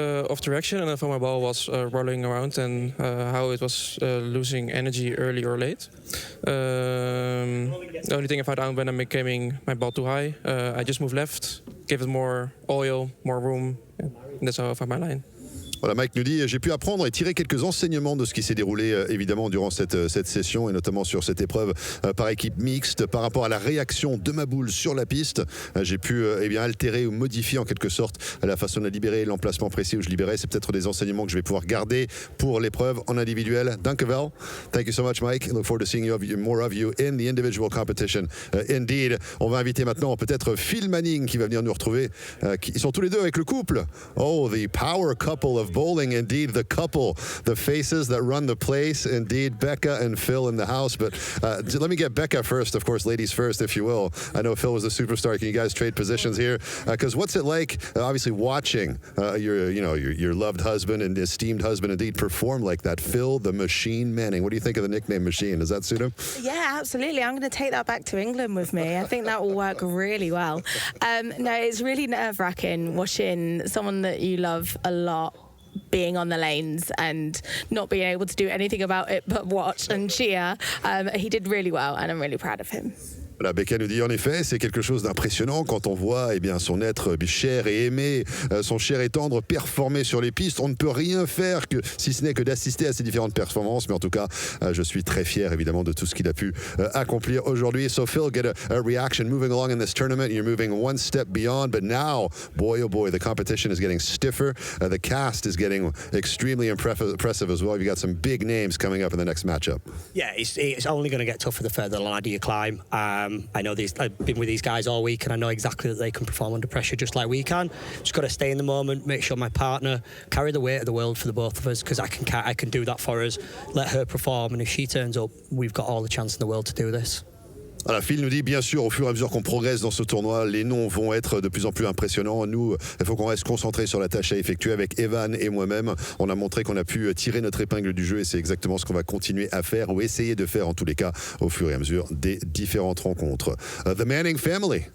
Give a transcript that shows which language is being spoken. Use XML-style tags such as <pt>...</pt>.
<en>Off direction, and I thought my ball was rolling around and how it was losing energy early or late. The only thing I found out when I'm making my ball too high, I just moved left, give it more oil, more room, and that's how I found my line.</en> <fr>Voilà, Mike nous dit, j'ai pu apprendre et tirer quelques enseignements de ce qui s'est déroulé évidemment durant cette session et notamment sur cette épreuve par équipe mixte par rapport à la réaction de ma boule sur la piste. J'ai pu altérer ou modifier en quelque sorte la façon de libérer, l'emplacement précis où je libérais. C'est peut-être des enseignements que je vais pouvoir garder pour l'épreuve en individuel.</fr> <en>Dankjewel. Thank you so much, Mike. Look forward to seeing more of you in the individual competition. Indeed.</en> <fr>On va inviter maintenant peut-être Phil Manning qui va venir nous retrouver. Ils sont tous les deux avec le couple.</fr> <en>Oh, the power couple of of bowling. Indeed, the couple, the faces that run the place. Indeed, Becca and Phil in the house. But let me get Becca first, of course, ladies first, if you will. I know Phil was the superstar. Can you guys trade positions here? Because what's it like, obviously, watching your loved husband and esteemed husband indeed perform like that? Phil the Machine Manning. What do you think of the nickname Machine? Does that suit him? Yeah, absolutely. I'm going to take that back to England with me. I think that will work really well. No, it's really nerve-wracking watching someone that you love a lot being on the lanes and not being able to do anything about it but watch and cheer. He did really well and I'm really proud of him.</en> <fr>Voilà, Becca nous dit en effet, c'est quelque chose d'impressionnant quand on voit son être cher et aimé, son cher et tendre performer sur les pistes. On ne peut rien faire si ce n'est que d'assister à ces différentes performances. Mais en tout cas, je suis très fier évidemment de tout ce qu'il a pu accomplir aujourd'hui.</fr> <en>So Phil, get a reaction moving along in this tournament. You're moving one step beyond, but now, boy oh boy, the competition is getting stiffer. The cast is getting extremely impressive as well. You've got some big names coming up in the next matchup. Yeah, it's only going to get tougher the further the ladder you climb. I know I've been with these guys all week and I know exactly that they can perform under pressure just like we can. Just got to stay in the moment, make sure my partner carry the weight of the world for the both of us because I can do that for us, let her perform, and if she turns up, we've got all the chance in the world to do this.</en> <fr>Voilà, Phil nous dit bien sûr au fur et à mesure qu'on progresse dans ce tournoi, les noms vont être de plus en plus impressionnants. Nous, il faut qu'on reste concentré sur la tâche à effectuer. Avec Evan et moi-même, on a montré qu'on a pu tirer notre épingle du jeu et c'est exactement ce qu'on va continuer à faire ou essayer de faire en tous les cas au fur et à mesure des différentes rencontres. The Manning Family.</fr>